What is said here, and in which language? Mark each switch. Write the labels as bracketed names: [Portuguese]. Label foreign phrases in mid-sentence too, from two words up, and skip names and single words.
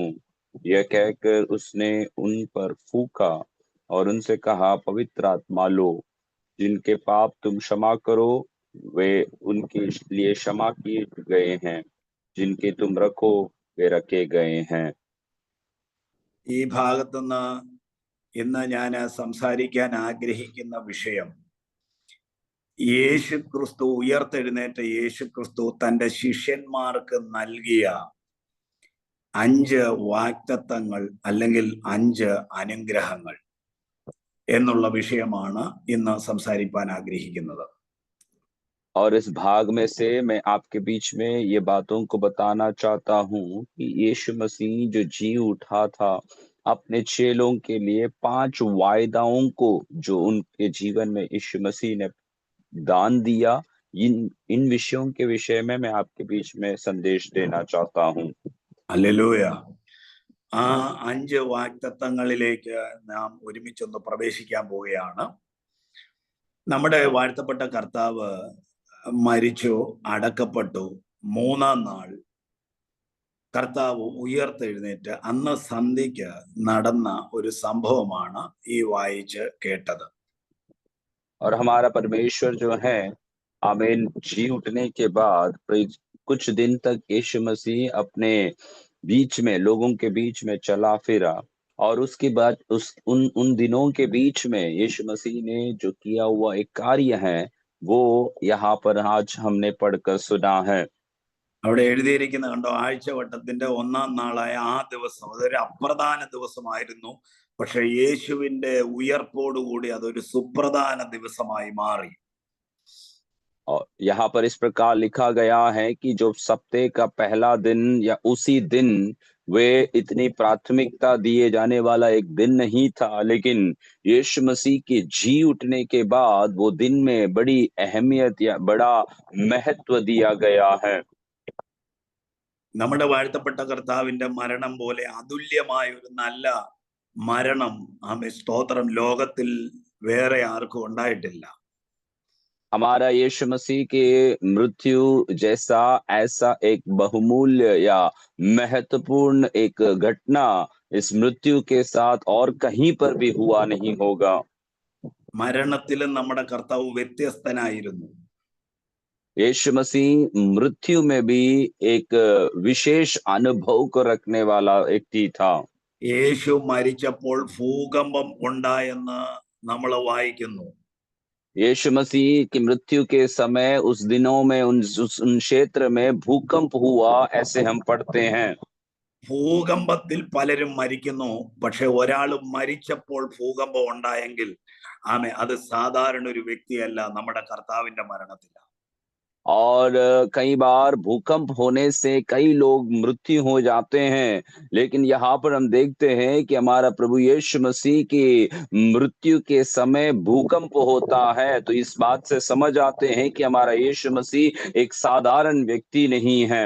[Hindi] यह कहकर उसने उन पर फूंका और उनसे कहा, पवित्र आत्मा लो। जिनके पाप तुम क्षमा करो वे उनके लिए क्षमा किए गए हैं, जिनके तुम रखो वे रखे गए हैं. [Malayalam] ഈ ഭാഗത്തുനിന്ന് ഇന്ന് ഞാൻ സംസാരിക്കാൻ ആഗ്രഹിക്കുന്ന വിഷയം, യേശുക്രിസ്തു, ഉയർത്തെഴുന്നേറ്റ യേശുക്രിസ്തു തൻ്റെ ശിഷ്യന്മാർക്ക് നൽകിയ 5 വാഗ്ദത്തങ്ങൾ അല്ലെങ്കിൽ 5 അനുഗ്രഹങ്ങൾ എന്നുള്ള വിഷയമാണ് ഇന്ന് സംസാരിക്കാൻ ആഗ്രഹിക്കുന്നത്. [Hindi] और इस भाग में से मैं आपके बीच में ये बातों को बताना चाहता हूँ कि यीशु मसीह जो जी उठा था, अपने चेलों के लिए 5 वायदाओं को जो उनके जीवन में यीशु मसीह ने दान दिया, इन विषयों के विषय में मैं आपके बीच में संदेश देना चाहता हूँ. [Malayalam] ഹല്ലേലൂയ. ആ 5 വാഗ്ദത്തങ്ങളിലേക്ക് നാം ഒരുമിച്ചൊന്ന് പ്രവേശിക്കാൻ പോവുകയാണ്. നമ്മുടെ വാഴ്ത്തപ്പെട്ട കർത്താവ് മരിച്ചു, അടക്കപ്പെട്ടു. 3-ാം നാൾ കർത്താവ് ഉയർത്തെഴുന്നേറ്റ് അന്ന് സന്ധ്യയ്ക്ക് നടന്ന ഒരു സംഭവമാണ് ഈ വായിച്ച് കേട്ടത്. [Hindi] और हमारा परमेश्वर जो है, आमीन, जी उठने के बाद कुछ दिन तक यीशु मसीह अपने बीच में, लोगों के बीच में चला फिरा। और उसके बाद उन दिनों के बीच में यीशु मसीह ने जो किया हुआ एक कार्य है वो यहाँ पर आज हमने पढ़कर सुना है. [Malayalam] അവിടെ എഴുതിയിരിക്കുന്ന കണ്ടോ, ആഴ്ചവട്ടത്തിന്റെ 1-ാം നാളായ ആ ദിവസം, അതൊരു അപ്രധാന ദിവസമായിരുന്നു. പക്ഷെ യേശുവിന്റെ ഉയർപ്പോടുകൂടി അതൊരു സുപ്രധാന ദിവസമായി മാറി. [Hindi] और यहाँ पर इस प्रकार लिखा गया है कि जो सप्ताह का पहला दिन या उसी दिन वे इतनी प्राथमिकता दिए जाने वाला एक दिन नहीं था, लेकिन यीशु मसीह के जी उठने के बाद वो दिन में बड़ी अहमियत या बड़ा महत्व दिया गया है। [Malayalam] നമ്മുടെ വാഴ്ത്തപ്പെട്ട കർത്താവിന്റെ മരണം പോലെ അതുല്യമായ ഒരു നല്ല മരണം സ്തോത്രം ലോകത്തിൽ വേറെ ആർക്കും ഉണ്ടായിട്ടില്ല. [Hindi] हमारा यीशु मसीह के मृत्यु जैसा ऐसा एक बहुमूल्य या महत्वपूर्ण एक घटना इस मृत्यु के साथ और कहीं पर भी हुआ नहीं होगा। [Malayalam] മരണത്തിലും നമ്മുടെ കർത്താവ് വ്യത്യസ്തനായിരുന്നു. [Hindi] यीशु मसीह मृत्यु में भी एक विशेष अनुभव को रखने वाला व्यक्ति था। [Malayalam] യേശു മരിച്ചപ്പോൾ ഭൂകമ്പം ഉണ്ടായെന്ന് നമ്മൾ വായിക്കുന്നു. [Hindi] यीशु मसीह की मृत्यु के समय उस दिनों में उन क्षेत्र में भूकंप हुआ, ऐसे हम पढ़ते हैं। [Malayalam] ഭൂകമ്പത്തിൽ പലരും മരിക്കുന്നു, പക്ഷെ ഒരാൾ മരിച്ചപ്പോൾ ഭൂകമ്പം ഉണ്ടായെങ്കിൽ അത് സാധാരണ ഒരു വ്യക്തിയല്ല, നമ്മുടെ കർത്താവിന്റെ മരണത്തിലാണ്. [Hindi] और कई बार भूकंप होने से कई लोग मृत्यु हो जाते हैं, लेकिन यहाँ पर हम देखते हैं कि हमारा प्रभु यीशु मसीह की मृत्यु के समय भूकंप होता है, तो इस बात से समझ आते हैं कि हमारा यीशु मसीह एक साधारण व्यक्ति नहीं है।